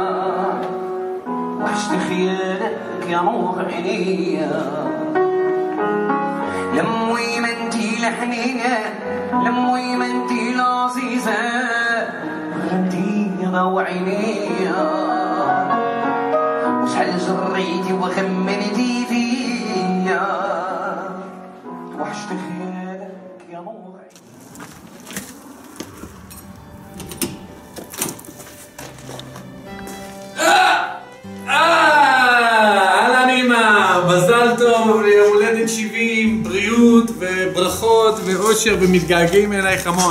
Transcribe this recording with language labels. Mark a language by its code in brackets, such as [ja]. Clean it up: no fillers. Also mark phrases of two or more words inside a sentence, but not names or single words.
[ar] وحشت خيالك يا نور عينيا لموي ما انتي لحنينة لموي ما انتي لعزيزة وانتي ضوء عينيا وشحال جريتي وخمنتي فيا وحشت خيالك يا نور [he] אהלן אמא, מזל טוב ליום הולדת 70, בריאות וברכות ואושר ומתגעגעים אלייך המון.